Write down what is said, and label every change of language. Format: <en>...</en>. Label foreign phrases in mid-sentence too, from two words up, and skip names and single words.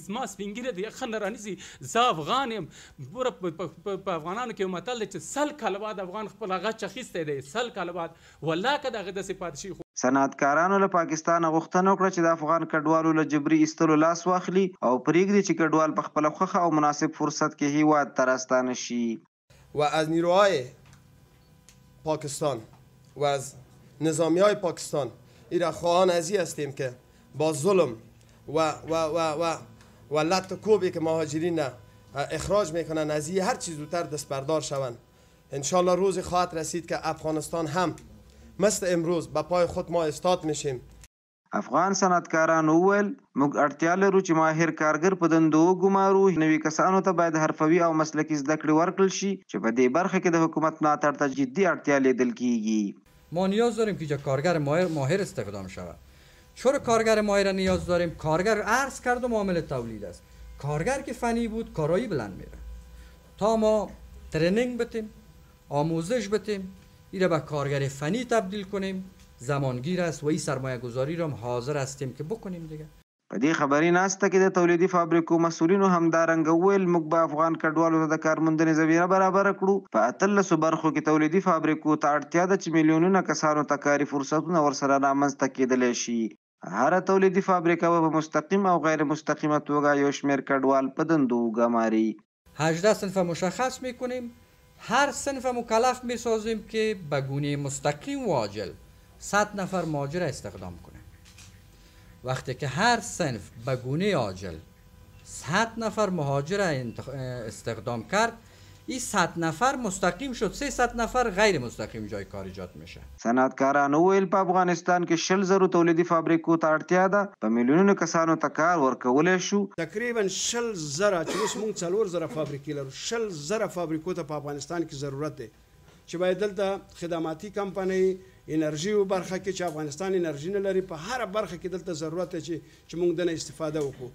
<ps>زما سپینګیری دی ښه نه رانیسي، زه افغان یم. ګوره په افغانانو کې یو متل دی چې 100 کاله بعد افغان خپل غچ اخیستی دی، 100 کاله بعد والله که د هغه داسې پاتې شي. صنعتکارانو له پاکستانه غوښتنه وکړه چې د افغان کډوالو له جبري ایستلو لاس واخلي او پرېږدي چې کډوال په خپله خوښه او مناسب فرصت کې هیواد ته راستانه شي.</ps> <fa>و از نیروهای پاکستان و از نظامیهای پاکستان ایرا خواهان ازی هستیم که با ظلم و لط و کوبی که مهاجرین اخراج میکنن از هر چیز زودتر دست بردار شوند. انشالله روزی خواهد رسید که افغانستان هم مثل امروز به پای خود ما استاد میشیم.</fa> <ps>افغان صنعتکاران وویل موږ اړتیا لرو چې ماهر کارګر په دندو وګمارو. نوي کسانو ته باید حرفوي او مسلکي زده کړې ورکړل شي چې په دې برخه کې د حکومت ملاتړ ته جدي اړتیا لیدل کیږي.</ps> <fa>ما نیاز داریم که اینجا کارگر ماهر استخدام شود. چرا کارگر ماهر نیاز داریم؟ کارگر عرض کرد و معامل تولید است. کارگر که فنی بود کارایی بلند میره. تا ما ترنینگ بتیم، آموزش بتیم، ایره به کارگر فنی تبدیل کنیم زمانگیر است و این سرمایه گذاری را هم حاضر هستیم که بکنیم دیگه.</fa> <ps>په دې خبري ناسته کې د تولیدي فابریکو مسؤلینو همدارنګه وویل موږ به افغان کډوالو ته د کارموندنې زمینه برابره کړو. په 18 برخو کې تولیدي فابریکو ته اړتیا ده چې میلیونونه کسانو ته کاري فرصتونه ورسره رامنځته کېدلی شي. هره تولیدي فابریکه به په مستقیم او غیر مستقیمه توګه یو شمېر کډوال په دندو وګماري.</ps> <fa>18 صنف مشخص میکنیم، هر صنف مکلف میسازیم که به گونه مستقیم و عاجل 100 نفر مهاجر استخدام کنه. وقتی که هر صنف به گونه عاجل 100 نفر مهاجر استخدام کرد، این 100 نفر مستقیم شد، 300 نفر غیر مستقیم جای کار ایجاد میشه.</fa> <ps>صنعتکاران وویل په افغانستان کې 60,000 تولیدي فابریکو ته اړتیا ده، په میلیونونو کسانو ته کار ورکولی شو. تقریبا 60,000 چې اوس موږ 4,000 فابریکې لرو، 60,000 فابریکو ته په افغانستان کې ضرورت دی چې باید دلته خدماتي کمپنۍ انرژي او برخه کې چې افغانستان انرژي نه لري، په هر برخه کې دلته ضرورت دی چې موږ دنه استفاده وکړو.</ps>